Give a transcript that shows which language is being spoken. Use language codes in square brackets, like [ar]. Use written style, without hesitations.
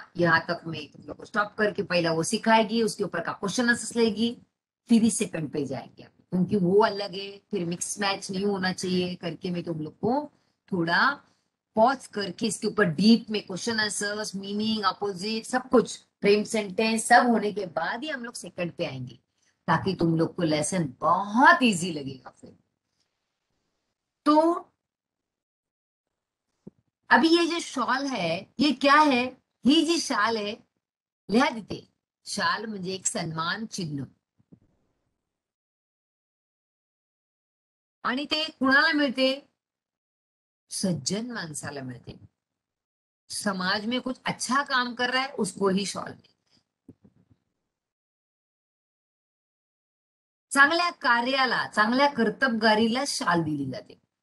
[hi] यहाँ तक में तुम लोग को स्टॉप करके पहला वो सिखाएगी, उसके ऊपर का क्वेश्चन आंसर लेगी, फिर ही सेकंड पे जाएंगे, क्योंकि वो अलग है, फिर मिक्स मैच नहीं होना चाहिए करके मैं तुम लोग को थोड़ा पॉज करके इसके ऊपर डीप में क्वेश्चन आंसर्स, मीनिंग, अपोजिट, सब कुछ, फ्रेम सेंटेंस सब होने के बाद ही हम लोग सेकंड पे आएंगे, ताकि तुम लोग को लेसन बहुत इजी लगेगा फिर। तो अभी ये जो शॉल है, ये क्या है, [mr] ही जी शाल है, लिहा देते, शाल म्हणजे एक सन्मान चिन्ह, आणि ते कुणाला मिळते, सज्जन माणसाला मिळते। [hi] समाज में कुछ अच्छा काम कर रहा है उसको ही शॉल मिळते। [mr] चांगल्या कार्याला, चांगल्या कर्तबगारीला शाल दिली जाते।